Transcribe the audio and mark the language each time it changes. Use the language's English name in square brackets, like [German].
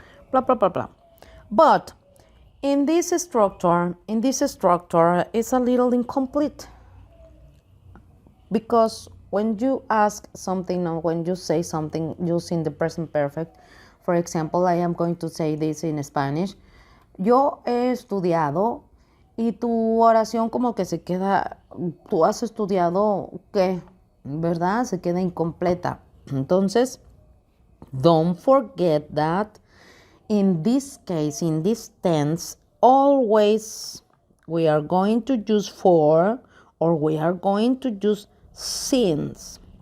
[English] Blah, blah, blah, blah. But in this structure, it's a little incomplete. Because when you ask something or when you say something using the present perfect, for example, I am going to say this in Spanish. [Spanish] Yo he estudiado, y tu oración como que se queda, tú has estudiado, ¿qué? ¿Verdad? Se queda incompleta. [English] Entonces, don't forget that in this case, in this tense, always we are going to use for or we are going to use since.